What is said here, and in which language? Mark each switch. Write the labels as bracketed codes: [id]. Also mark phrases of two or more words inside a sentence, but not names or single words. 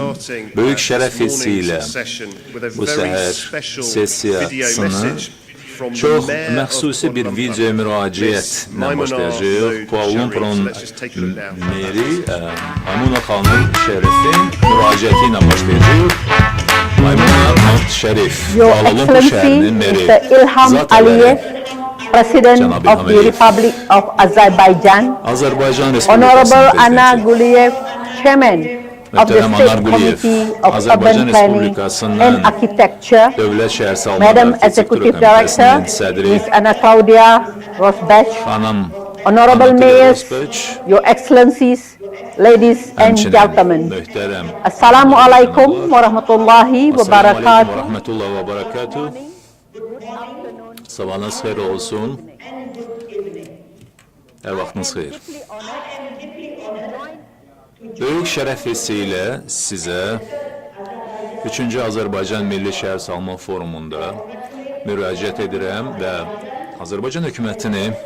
[az] Böyük şərəf hissi ilə bu səhər sessiyasını çox məxsusi bir video müraciətlə başlayacaq. Kuala Lumpur'un meri Maymuna xanım Şərifin müraciəti ilə başlayacaq. Maymuna Şərif, Kuala Lumpur şəhərinin meri, Zat Aliyev, [en] President of the Republic of Azerbaijan, Honorable Ana Guliyev, Chairman of the State Committee of Urban Planning and Architecture, Madam Executive Director, Ms. Ana Claudia Rosbach, Honorable Mayors, Your Excellencies, ladies and gentlemen. [ar] السلام عليكم ورحمة الله وبركاته. [az] Sabahınız xeyir olsun. Hər vaxtınız xeyir. Böyük şərəf hissi ilə sizə 3-cü Azərbaycan Milli Şəhər Salma Forumunda müraciət edirəm və Azərbaycan hökumətini